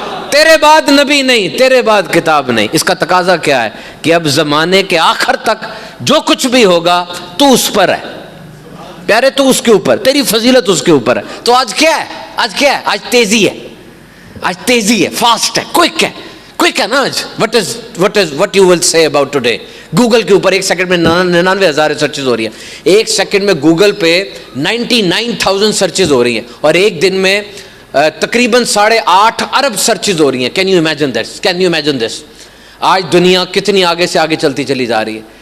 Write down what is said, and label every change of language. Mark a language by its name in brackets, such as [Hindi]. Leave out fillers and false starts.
[Urdu] تیرے بعد نبی نہیں، تیرے بعد کتاب نہیں. اس کا تقاضا کیا ہے کہ اب زمانے کے آخر تک جو کچھ بھی ہوگا تو اس پر ہے پیارے، تو اس کے اوپر، تیری فضیلت اس کے اوپر ہے. تو آج کیا ہے؟ آج کیا ہے؟ آج تیزی ہے، آج تیزی ہے، فاسٹ ہے، کوئک ہے، کوئک ہے نا آج. [English] what you will say about today. [Urdu] Google کے اوپر ایک سیکنڈ میں 99,000 سرچز ہو رہی ہیں. ایک سیکنڈ میں گوگل پہ 99,000 سرچز ہو رہی ہیں، اور ایک دن میں تقریباً 8.5 ارب سرچز ہو رہی ہیں. [English] Can you imagine this? [Urdu] آج دنیا کتنی آگے سے آگے چلتی چلی جا رہی ہے.